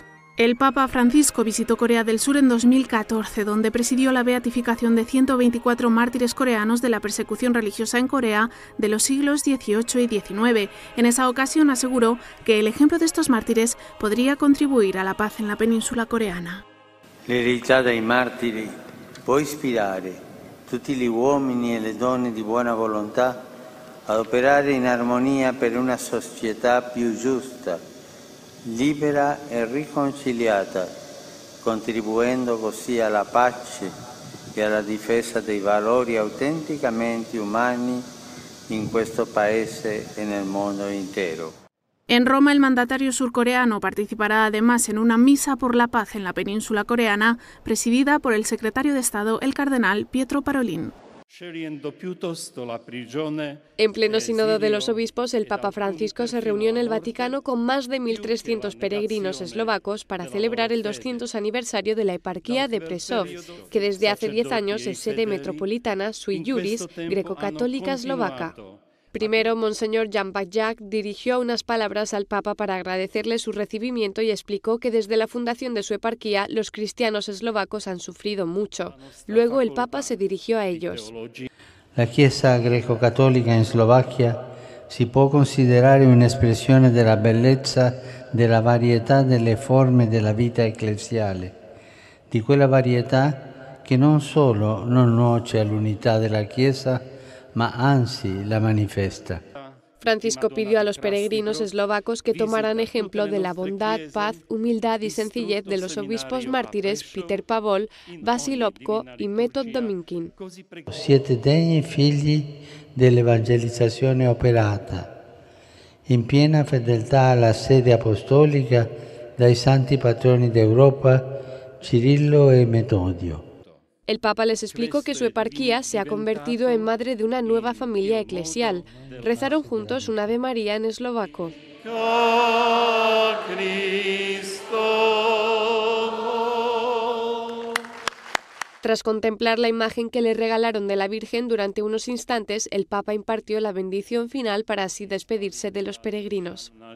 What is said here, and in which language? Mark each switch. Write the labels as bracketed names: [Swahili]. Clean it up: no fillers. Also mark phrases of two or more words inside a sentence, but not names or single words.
[Spanish] El Papa Francisco visitó Corea del Sur en 2014, donde presidió la beatificación de 124 mártires coreanos de la persecución religiosa en Corea de los siglos XVIII y XIX. En esa ocasión aseguró que el ejemplo de estos mártires podría contribuir a la paz en la península coreana. [Italian] L'eredità dei martiri può ispirare tutti gli uomini e le donne di buona volontà ad operare in armonia per una società più giusta, libera e riconciliata, contribuendo così alla pace e alla difesa dei valori autenticamente umani in questo paese e nel mondo intero. [Spanish] En Roma, el mandatario surcoreano participará además en una misa por la paz en la península coreana, presidida por el secretario de Estado, el cardenal Pietro Parolin. En pleno sínodo de los obispos, el Papa Francisco se reunió en el Vaticano con más de 1.300 peregrinos eslovacos para celebrar el 200 aniversario de la eparquía de Prešov, que desde hace 10 años es sede metropolitana [Latin] sui juris [Spanish] greco-católica eslovaca. Primero, Monseñor Jan Bajak dirigió unas palabras al Papa para agradecerle su recibimiento y explicó que desde la fundación de su eparquía los cristianos eslovacos han sufrido mucho. Luego el Papa se dirigió a ellos. [Italian] La Chiesa greco-cattolica in Slovacchia si può considerare un'espressione della bellezza della varietà delle forme della vita ecclesiale, di quella varietà che non solo non nuoce all'unità della Chiesa, ma anzi la manifesta. [Spanish] Francisco pidió a los peregrinos eslovacos que tomaran ejemplo de la bondad, paz, humildad y sencillez de los obispos mártires Peter Pavol, Vasil Opko y Metod Dominkin. [Italian] Siete degni figli dell'evangelizzazione operata, in piena fedeltà alla sede apostolica dai santi patroni d'Europa, Cirillo e Metodio. [Spanish] El Papa les explicó que su eparquía se ha convertido en madre de una nueva familia eclesial. Rezaron juntos un Ave María en eslovaco. Tras contemplar la imagen que le regalaron de la Virgen durante unos instantes, el Papa impartió la bendición final para así despedirse de los peregrinos.